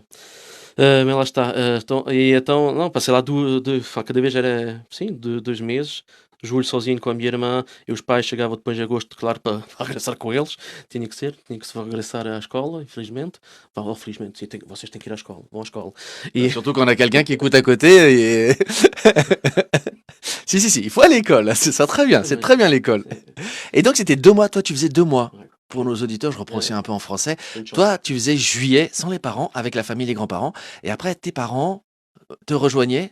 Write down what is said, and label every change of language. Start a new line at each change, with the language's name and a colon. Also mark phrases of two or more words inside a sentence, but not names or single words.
Portuguese: Mas lá está. Então, não, passei lá cada vez era, sim, 2 meses. Julho sozinho com a minha irmã, e os pais chegavam depois de agosto, claro, para regressar com eles. Tinha que se regressar à escola, infelizmente. Felizmente, sim, vocês têm que ir à escola, vão à escola.
French: Surtout quand on a quelqu'un qui écoute à côté. Si, il faut à l'école. C'est ça, très bien. C'est très bien l'école. Et donc, c'était 2 mois. Toi, tu faisais 2 mois. Ouais. Pour nos auditeurs, je reprends aussi un peu en français. Une chance. Toi, tu faisais juillet sans les parents, avec la famille, les grands-parents. Et après, tes parents te rejoignaient.